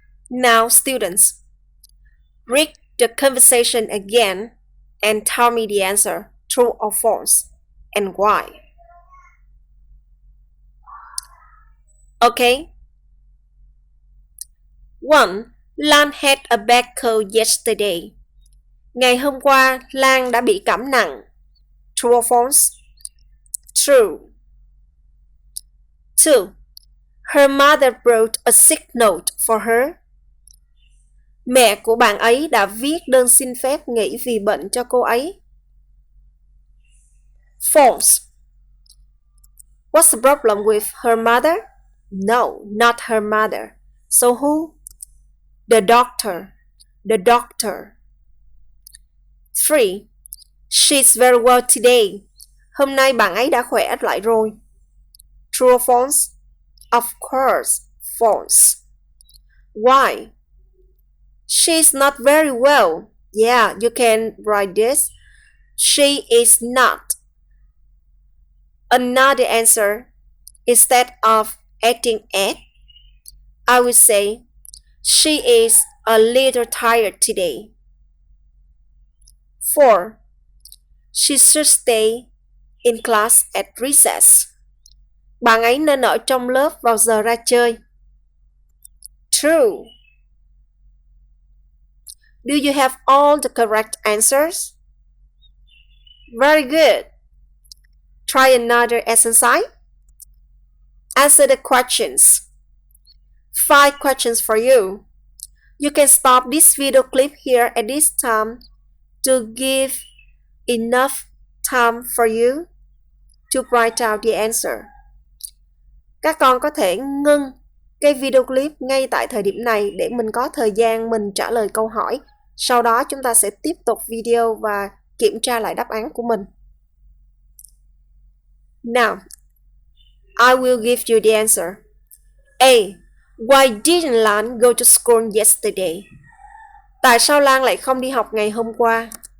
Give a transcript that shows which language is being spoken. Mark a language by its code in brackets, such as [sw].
[en] Now, students, read the conversation again and tell me the answer, true or false, and why. Okay? 1. Lan had a bad cold yesterday. [vi] Ngày hôm qua, Lan đã bị cảm nặng. [en] True or false? True. 2. Her mother wrote a sick note for her. [vi] Mẹ của bạn ấy đã viết đơn xin phép nghỉ vì bệnh cho cô ấy. [en] False. What's the problem with her mother? No, not her mother. So who? The doctor. The doctor. 3. She's very well today. [vi] Hôm nay bạn ấy đã khỏe lại rồi. [en] True or false? Of course, false. Why? She's not very well. Yeah, you can write this. She is not. Another answer, instead of adding at, I would say, she is a little tired today. 4. She should stay in class at recess. [vi] Bạn ấy nên ở trong lớp vào giờ ra chơi. [en] True. Do you have all the correct answers? Very good. Try another exercise. Answer the questions. 5 questions for you. You can stop this video clip here at this time to give enough time for you to write out the answer. [vi] Các con có thể ngưng cái video clip ngay tại thời điểm này để mình có thời gian mình trả lời câu hỏi. Sau đó chúng ta sẽ tiếp tục video và kiểm tra lại đáp án của mình. [en] Now, I will give you the answer. A. Why didn't Lan go to school yesterday? [vi] Tại sao Lan lại không đi học ngày hôm qua?